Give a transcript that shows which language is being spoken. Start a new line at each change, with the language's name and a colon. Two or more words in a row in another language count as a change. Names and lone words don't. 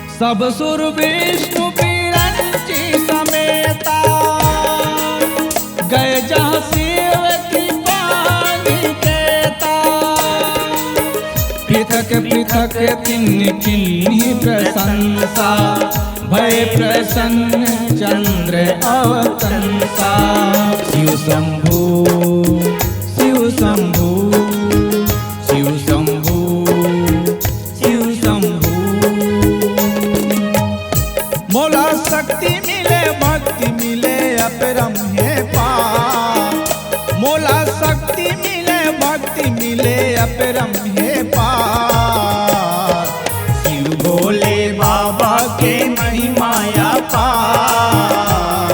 Awadhi: सब सुर विष्णु बिरंची समेता, गए जहाँ शिव कृपा निकेता। पृथक पृथक किन्हीं किन्हीं प्रशंसा, भय प्रसन्न चंद्र अवतंसा। शिव शंभु शिव शंभु शिव शंभु शिव शंभु।
Chhattisgarhi: मोला शक्ति मिले भक्ति मिले अपरम है पार। मोला शक्ति मिले भक्ति मिले अपरम है पार। शिव भोले बाबा के महिमाया पार।